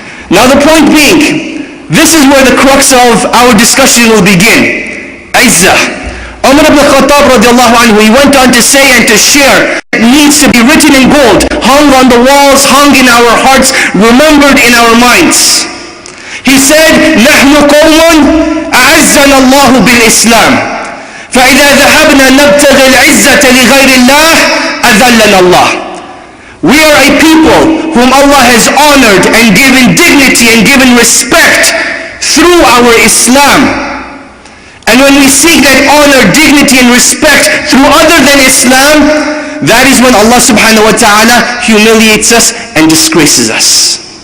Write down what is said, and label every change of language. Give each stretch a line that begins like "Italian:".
English: Now the point being, this is where the crux of our discussion will begin. Izzah. Umar ibn Khattab radiallahu anhu, he went on to say and to share, it needs to be written in gold, hung on the walls, hung in our hearts, remembered in our minds. He said,
Arabic: نحن قوم أعزنا الله بالإسلام فإذا ذهبنا نبتغي العزة لغير الله أذلنا الله.
English: We are a people whom Allah has honored and given dignity and given respect through our Islam. And when we seek that honor, dignity and respect through other than Islam, that is when Allah subhanahu wa ta'ala humiliates us and disgraces us.